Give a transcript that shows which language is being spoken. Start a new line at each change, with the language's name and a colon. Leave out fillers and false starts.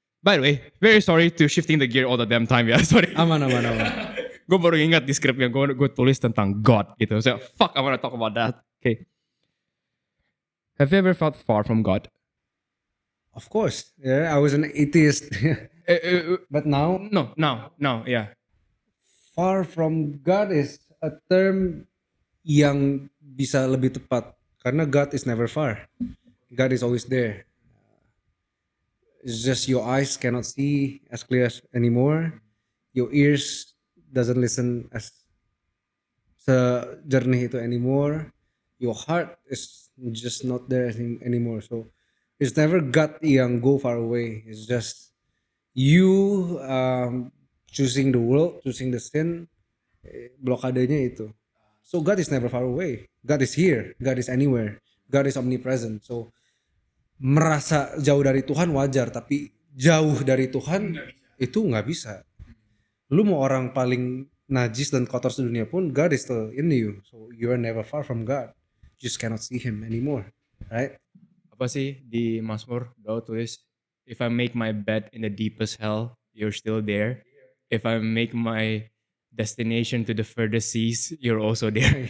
English: By the way, very sorry to shifting the gear all the damn time ya. Sorry.
Indonesian: Aman. Gue baru ingat di skripnya gue tulis tentang God gitu.
English: So fuck, I wanna talk about that. Okay. Have you ever felt far from God? Of course, yeah, I was an atheist. But now, No, yeah. far from God is a term
Indonesian: yang bisa lebih tepat.
English: Karena God is never far. God is always there. It's just your eyes cannot see as clear as anymore. Your ears doesn't listen as
Indonesian: sejernih itu
English: anymore. Your heart is just not there anymore. So it's never God yang go far away. It's just you choosing the world, choosing the sin.
Indonesian: Blokadenya itu.
English: So God is never far away. God is here. God is anywhere. God is omnipresent.
Indonesian: So merasa jauh dari Tuhan wajar, tapi jauh dari Tuhan itu nggak bisa. Lu mau orang paling najis dan kotor sedunia pun,
English: God is still in you. So you are never far from God. You just cannot see Him anymore, right?
Indonesian: Apa sih di Mazmur Daud tulis,
English: if I make my bed in the deepest hell, you're still there. If I make my destination to the furthest seas, you're also there.